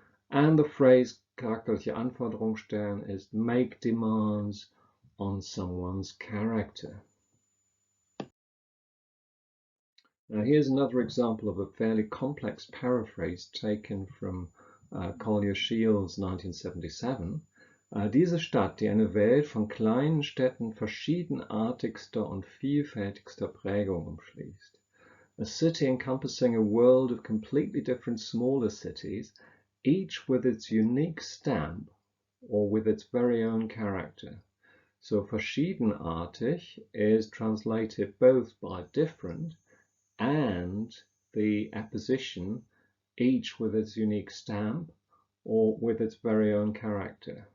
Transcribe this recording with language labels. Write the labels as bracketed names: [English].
[English] And the phrase [German] charakterliche Anforderungen stellen [English] is make demands on someone's character. Now here's another example of a fairly complex paraphrase taken from Collier Shields' 1977. [German] Diese Stadt, die eine Welt von kleinen Städten verschiedenartigster und vielfältigster Prägung umschließt. [English] A city encompassing a world of completely different smaller cities, each with its unique stamp or with its very own character. So verschiedenartig is translated both by different and the apposition, each with its unique stamp or with its very own character.